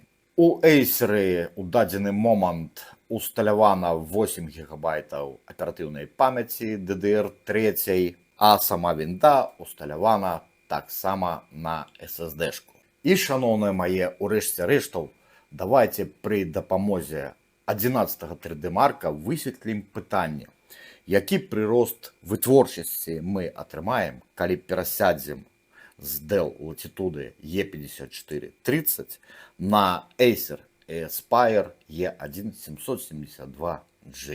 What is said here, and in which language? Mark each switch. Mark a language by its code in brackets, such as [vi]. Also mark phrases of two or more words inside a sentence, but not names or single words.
[be] У Acer у дадзены момант усталявана 8 гігабайтаў аператыўнай памяці DDR3, а сама вінда усталявана таксама на SSD-шку. І, шановныя мае, урэшце рэштаў, давайте пры дапамозе 11-го 3D Mark высветлім пытанне, які прырост вытворчасці мы атрымаем, калі перасядзем з Dell Latitude E5430 на Acer Aspire E1772G.